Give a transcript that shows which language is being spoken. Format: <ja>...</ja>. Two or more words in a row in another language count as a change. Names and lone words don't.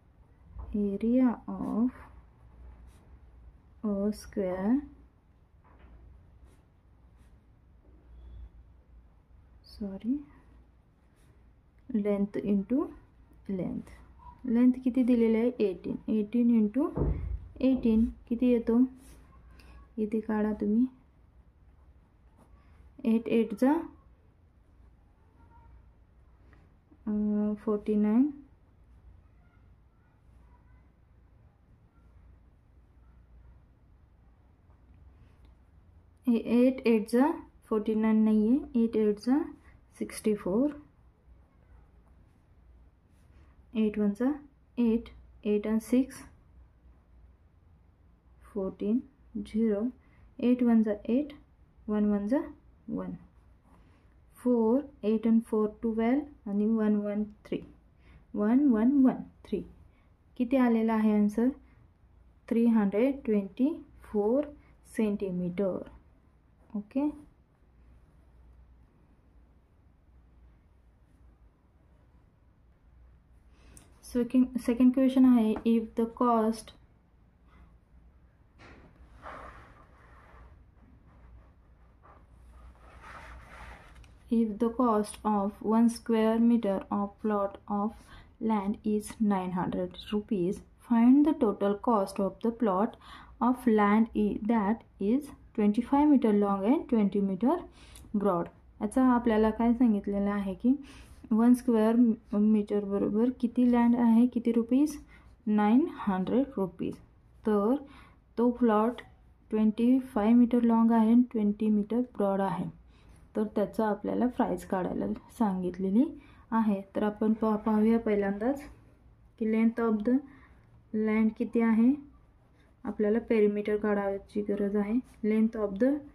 <en>area of a square length into length</en> <mr>किती दिलेले आहे 18 इंटू 18 किती येतो इथे काढा तुम्ही 8 8 जा 49 8 8 जा 49</mr> <hi>नहीं है</hi> <mr>8 8 जा 64 8 1 जा 8 8 and 6 14 0 8 1 जा 8 1 1 जा 1 4 8 and 4 12 आणि 1 1 3 1 1 1 3 किती आलेला आहे आन्सर 324 सेंटीमीटर ओके</mr> <en>second question आहे if the cost of 1 square meter of plot of land is 900 rupees, find the total cost of the plot of land that is 25 meter long and 20 meter broad.</en> <mr>याचा आपल्याला काय सांगितलेलं आहे की 1</mr> <en>square meter</en> <mr>बरोबर किती लँड आहे किती रुपीज 900 रुपीज तर तो प्लॉट 25</mr> <en>meter long</en> <mr>आहे आणि 20</mr> <en>meter broad</en> <mr>आहे तर त्याचा आपल्याला प्राइस काढायला सांगितलेली आहे तर आपण पाहूया पहिल्यांदाच की</mr> <en>length of the land</en> <mr>किती आहे आपल्याला पेरिमीटर काढायची गरज आहे</mr> <en>length of the</en>